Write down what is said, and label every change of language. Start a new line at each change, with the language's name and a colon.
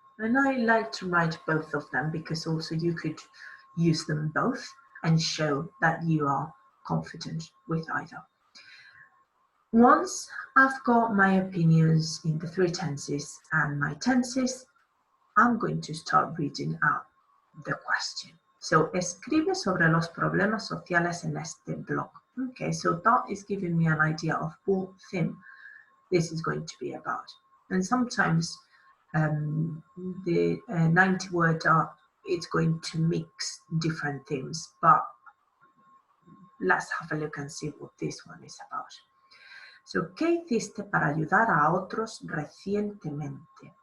English: And I like to write both of them because also you could use them both and show that you are confident with either. Once I've got my opinions in the three tenses and my tenses, I'm going to start reading out the question.
Spanish: So, escribe sobre los problemas sociales en este blog.
English: Okay, so that is giving me an idea of what theme this is going to be about. And sometimes the 90-word it's going to mix different themes, but let's have a look and see what this one is about.
Spanish: So, ¿qué hiciste para ayudar a otros recientemente?